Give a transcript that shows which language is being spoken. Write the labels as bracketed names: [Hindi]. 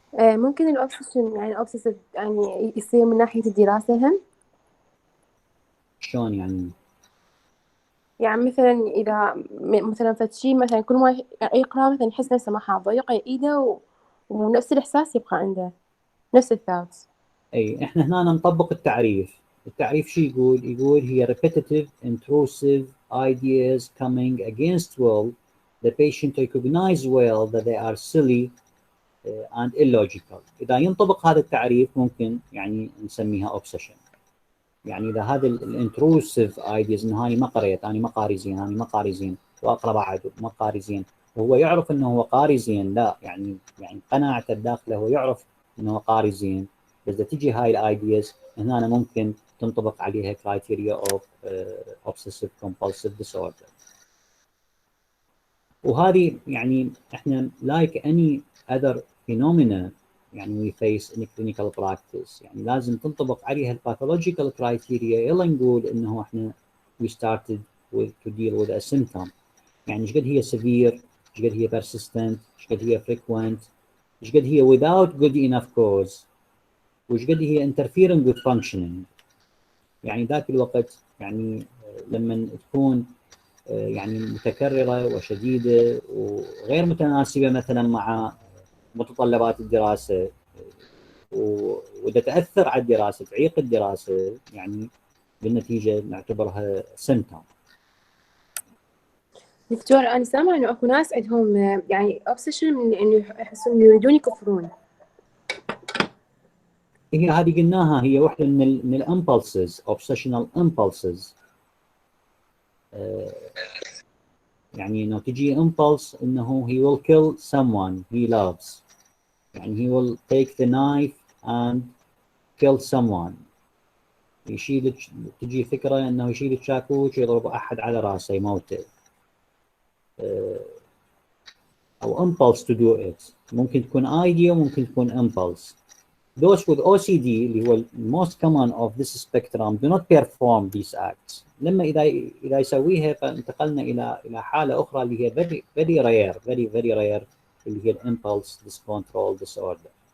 [Arabic] ممكن الأوبسيشن يعني الأوبسيسيف يعني يصير من ناحية الدراسة هم؟ شلون يعني مثلا إذا مثلا فتشي مثلا كل ما يقرأ مثلا يحس نفسه ما حافظ يقرأ إيده ونفس الإحساس يبقى عنده نفس الثاوتس. أي إحنا هنا نطبق التعريف. التعريف شو يقول هي [English] repetitive intrusive ideas coming against will the patient recognize well that they are silly and illogical. [Arabic] إذا ينطبق هذا التعريف ممكن يعني نسميها obsession. يعني إذا هذا الانتروسيف ايديز إن هاي ما قريت أنا ما قاري زين أنا ما قاري زين وأقرأ بعد ما قاري زين وهو يعرف إنه هو قاري زين لا يعني قناعته الداخله هو يعرف إنه هو قاري زين بس إذا تجي هاي الايديز هنا أنا ممكن تنطبق عليها [English] criteria of obsessive compulsive disorder. [Arabic] وهذه يعني إحنا [English] like any other phenomena [Arabic] يعني [English] we face in clinical practice [Arabic] يعني لازم تنطبق عليها الباثولوجيكال كرايتيريا يلا نقول انه احنا [English] we started to deal with a symptom. [Arabic] يعني ايش قد هي severe ايش قد هي persistent ايش قد هي frequent ايش قد هي [English] without good enough cause [Arabic] وايش قد هي [English] interfering with functioning. [Arabic] يعني ذاك الوقت يعني لما تكون يعني متكررة وشديدة وغير متناسبة مثلا مع متطلبات الدراسة وإذا تأثر على الدراسة تعيق الدراسة يعني بالنتيجة نعتبرها symptom. دكتور أنا سامعة إنه أكو ناس عندهم يعني obsession من إنه يحسون إنه يريدون يكفرون. هي هذه قلناها، هي واحدة من الامبulses، [English] obsessional impulses. [Arabic] يعني إنه تجي [English] impulse إنه he will kill someone he loves، يعني he will take the knife and kill someone. [Arabic] تجي فكرة إنه يشيل الشاكوش ويضرب أحد على رأسه يموته. [English] أو impulse to do it، [Arabic] ممكن تكون [English] idea وممكن تكون impulse. Those with OCD [Arabic] اللي هو [English] most common of this spectrum do not perform these acts. [Arabic] لما إذا يسويها فانتقلنا إلى حالة أخرى اللي هي [English] very rare [Arabic] اللي هي impulse discontrol disorder.